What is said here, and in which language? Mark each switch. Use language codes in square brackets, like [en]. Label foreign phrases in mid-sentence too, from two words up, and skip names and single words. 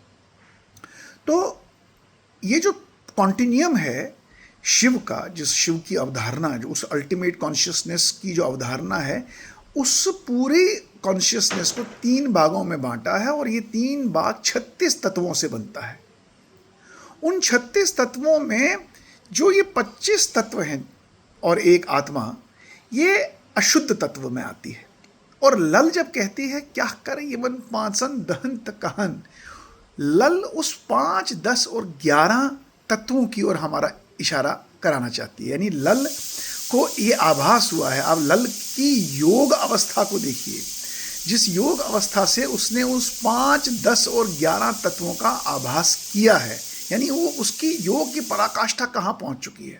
[hi] तो ये जो कॉन्टिन्यूम है शिव का, जिस शिव की अवधारणा, जो उस [en] ultimate consciousness [hi] की जो अवधारणा है, उस पूरे कॉन्शियसनेस को 3 भागों में बांटा है और ये 3 भाग 36 तत्वों से बनता है। उन 36 तत्वों में जो ये 25 तत्व हैं और एक आत्मा, ये अशुद्ध तत्व में आती है। और लल जब कहती है [ks] क्या कर यमन पांसन दहंत कहन, [hi] लल उस 5, 10 और 11 तत्वों की ओर हमारा इशारा कराना चाहती है। यानी लल को ये आभास हुआ है। आप लल की योग अवस्था को देखिए, जिस योग अवस्था से उसने उस 5, 10 और 11 तत्वों का आभास किया है, यानी वो उसकी योग की पराकाष्ठा कहाँ पहुँच चुकी है।